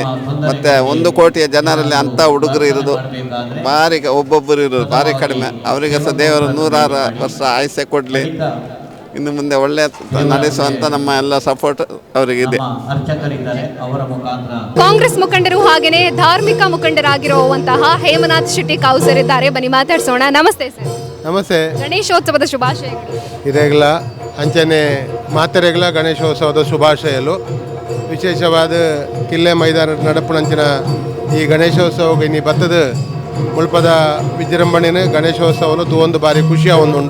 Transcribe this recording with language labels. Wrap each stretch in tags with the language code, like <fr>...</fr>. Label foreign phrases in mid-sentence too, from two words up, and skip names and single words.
<kn>ಮತ್ತು 1 ಕೋಟಿಯ ಜನರಲ್ಲಿ ಅಂಥ ಹುಡುಗರು ಇರೋದು ಭಾರಿ, ಒಬ್ಬೊಬ್ಬರು ಇರೋದು ಭಾರಿ ಕಡಿಮೆ. ಅವರಿಗೆ ಸಹ ದೇವರು 106 ವರ್ಷ ಆಯುಷ್ಯ ಕೊಡಲಿ. ಇನ್ನು ಮುಂದೆ ಒಳ್ಳೆ ನಡೆಸುವಂತ ನಮ್ಮ ಎಲ್ಲ ಸಪೋರ್ಟ್ ಅವರಿಗಿದೆ. ಕಾಂಗ್ರೆಸ್ ಮುಖಂಡರು ಹಾಗೆಯೇ ಧಾರ್ಮಿಕ ಮುಖಂಡರಾಗಿರುವಂತಹ ಹೇಮನಾಥ್ ಶೆಟ್ಟಿ ಕೌಸರ್ ಇದ್ದಾರೆ, ಬನ್ನಿ ಮಾತಾಡ್ಸೋಣ. ನಮಸ್ತೆ ಸರ್. ನಮಸ್ತೆ. ಗಣೇಶೋತ್ಸವದ ಶುಭಾಶಯಗಳು.</kn> <tcy>ಇರೆಗ್ಲ ಅಂಚನೆ ಮಾತೆರೆಗ್ಲ ಗಣೇಶೋತ್ಸವದ ಶುಭಾಶಯಲು. ವಿಶೇಷವಾದ ಕಿಲ್ಲೆ ಮೈದಾನ ನಡಪುನಂಚಿನ ಈ ಗಣೇಶೋತ್ಸವಕ್ಕೆ ಇನ್ನಿ ಬತ್ತದ ಮುಲ್ಪದ ವಿಜೃಂಭಣೆನ ಗಣೇಶೋತ್ಸವನು ತೂವೊಂದು ಬಾರಿ ಖುಷಿಯ ಒಂದುಂಡು.</tcy>